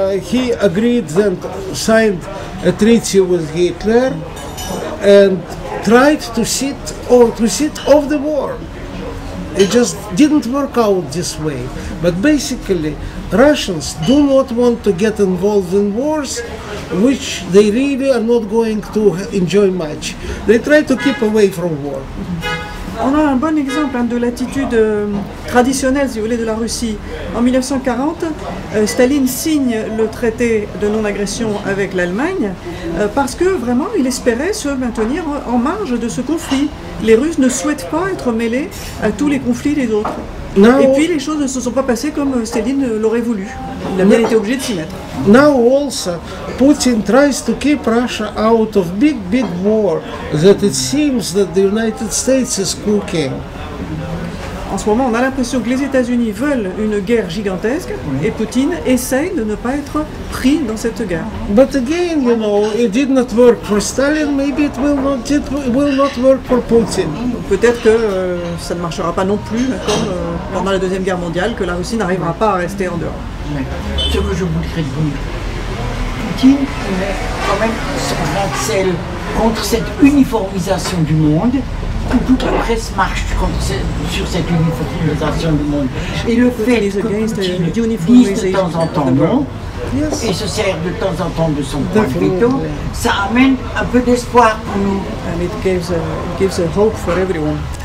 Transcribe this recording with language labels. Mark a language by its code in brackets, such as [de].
[en] He agreed and signed a treaty with Hitler and tried to sit off the war. It just didn't work out this way. But basically, Russians do not want to get involved in wars which they really are not going to enjoy much. They try to keep away from war. [fr] On a un bon exemple de l'attitude traditionnelle, si vous voulez, de la Russie. En 1940, Staline signe le traité de non-agression avec l'Allemagne parce que vraiment il espérait se maintenir en marge de ce conflit. Les Russes ne souhaitent pas être mêlés à tous les conflits des autres. Et puis les choses ne se sont pas passées comme Staline l'aurait voulu. Il a bien été obligé de s'y mettre. [en] Now also, Putin tries to keep Russia out of big war that it seems that the United States is cooking. [fr] En ce moment, on a l'impression que les États-Unis veulent une guerre gigantesque et Poutine essaye de ne pas être pris dans cette guerre. [en] But again, you know, it did not work for Stalin. Maybe it will not work for Putin. [fr] Peut-être que ça ne marchera pas non plus, comme pendant la Deuxième Guerre mondiale, que la Russie n'arrivera pas à rester en dehors. Ouais. Ce que je voudrais dire, Poutine met quand même son grain de sel contre cette uniformisation du monde. Toute la presse marche sur cette uniformisation du monde. Et le fait que Poutine dise de temps en temps non, et se sert de temps en temps de son point de veto, ça amène un peu d'espoir pour nous. [en] And it gives a hope for everyone.